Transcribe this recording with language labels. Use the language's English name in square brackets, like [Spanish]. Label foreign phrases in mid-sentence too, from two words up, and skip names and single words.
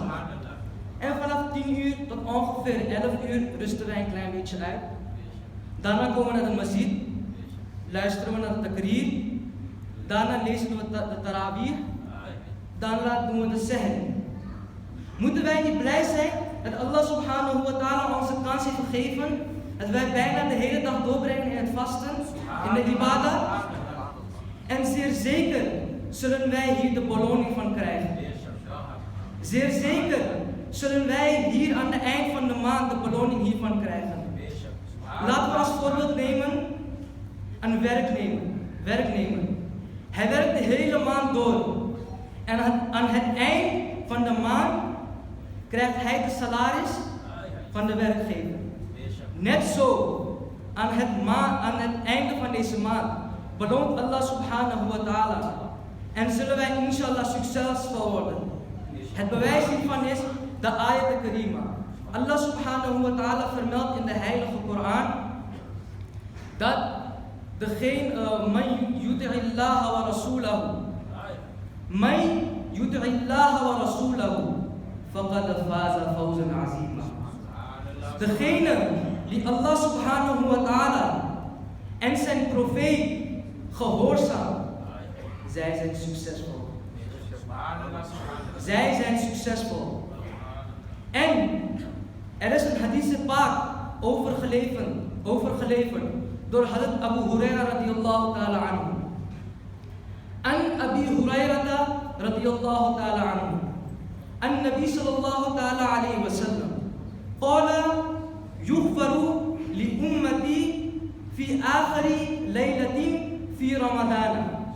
[Dutch] En vanaf 10 uur tot ongeveer 11 uur rusten wij een klein beetje uit. Daarna komen we naar de masjid, luisteren we naar de takrir. Daarna lezen we de tarawih. Daarna doen we de seher. Moeten wij niet blij zijn dat Allah [Arabic] سبحانه وتعالى [Dutch] ons de kans heeft gegeven dat wij bijna de hele dag doorbrengen in het vasten, in de ibadah? En zeer zeker zullen wij hier de beloning van krijgen. Zeer zeker zullen wij hier aan het eind van de maand de beloning hiervan krijgen. Laten we als voorbeeld nemen een werknemer. Hij werkt de hele maand door. En aan het eind van de maand krijgt hij de salaris van de werkgever. Net zo, aan het einde van deze maand beloont Allah [Arabic] سبحانه وتعالى [Dutch] en zullen wij inshallah succesvol worden. Het bewijs hiervan is de [Arabic] الآية الكريمة. [Dutch] Allah [Arabic] سبحانه وتعالى [Dutch] vermeldt in de heilige Koran dat degene [Arabic] من يطع الله ورسوله فقد فاز فوزا عظيما. [Dutch] Degene die Allah [Arabic] سبحانه وتعالى [Dutch] en zijn profeet gehoorzaamt, zij zijn succesvol. Zij zijn succesvol. En er is een hadith pak overgeleverd door Hadith Abu Huraira [Arabic] رضي الله تعالى عنه. عن أبي هريرة رضي الله تعالى عنه عن النبي صلى الله تعالى عليه وسلم قال يغفر لأمتي في آخر ليلة في رمضان.